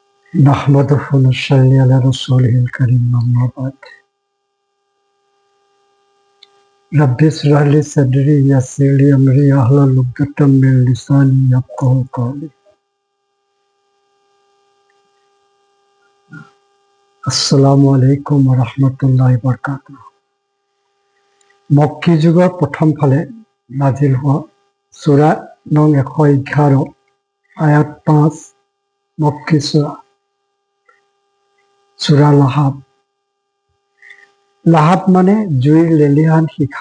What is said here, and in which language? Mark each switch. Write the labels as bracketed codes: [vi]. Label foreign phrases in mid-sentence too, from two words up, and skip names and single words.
[ar] نحمده ونصلي على رسوله الكريم أما بعد رب اشرح لي صدري ويسر لي أمري واحلل عقدة من لساني يفقهوا قولي السلام عليكم ورحمة الله وبركاته [as] মক্কী যুগৰ প্ৰথম ফালে নাজিল হোৱা সূৰা নং 111 আয়াত 5 মক্কী সূৰা লাহাব লাহাব মানে জুইৰ লেলিহান শিখা।